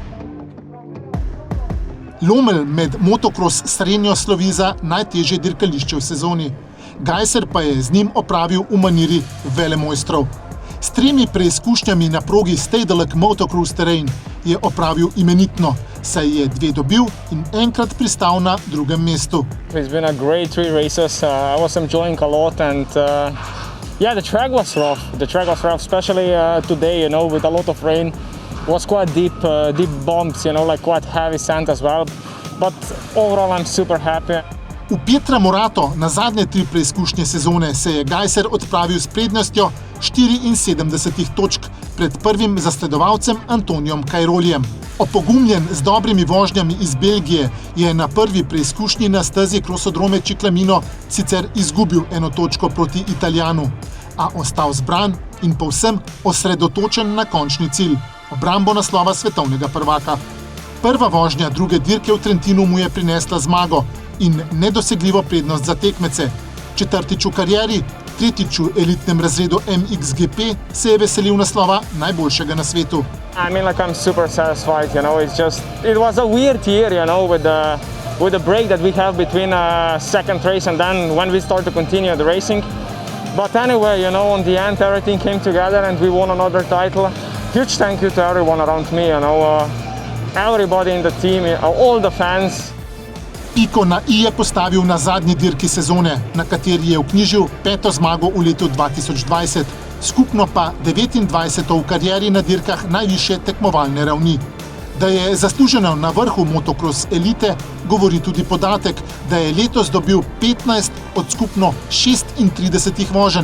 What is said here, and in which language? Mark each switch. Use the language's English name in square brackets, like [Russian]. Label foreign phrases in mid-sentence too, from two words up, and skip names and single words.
[Slovenian] Lommel med motokros Srenjo slovi za najtežje dirkališče v sezoni. Gajser pa je z njim opravil v maniri velemojstrov. S 3 preizkušnjami na progi Stedelijk Motocross Terrain je opravil imenitno, saj je 2 dobil in enkrat pristal na drugem mestu. [English] It's been a great 3 races. I was enjoying a lot and yeah, the track was rough. The track was rough, especially today, with a lot of rain. It was quite deep bumps, like quite heavy sand as well. But overall I'm super happy. [Slovenian] V Pietra Morato na zadnje 3 preizkušnje sezone se je Gajser odpravil s prednostjo 74 točk pred prvim zasledovalcem Antonijom Cairolijem. Opogumljen z dobrimi vožnjami iz Belgije je na prvi preizkušnji na stezi Crosodrome Ciclamino sicer izgubil 1 točko proti Italijanu, a ostal zbran in povsem osredotočen na končni cilj, obrambo naslova svetovnega prvaka. Prva vožnja druge dirke v Trentinu mu je prinesla zmago in nedosegljivo prednost za tekmece. 4. v karieri, 3. v elitnem razredu MXGP se je veselil naslova najboljšega na svetu. [English] I'm super satisfied, it was a weird year, with the break that we have between second race and then when we start to continue the racing. But anyway, on the end everything came together and we won another title. Huge thank you to everyone around me, everybody in the team, all the fans. [Slovenian] Piko na i je postavil na zadnji dirki sezone, na kateri je vknjižil 5. zmago v letu 2020, skupno pa 29. v karieri na dirkah najvišje tekmovalne ravni. Da je zasluženo na vrhu motocross elite, govori tudi podatek, da je letos dobil 15 od skupno 36 voženj.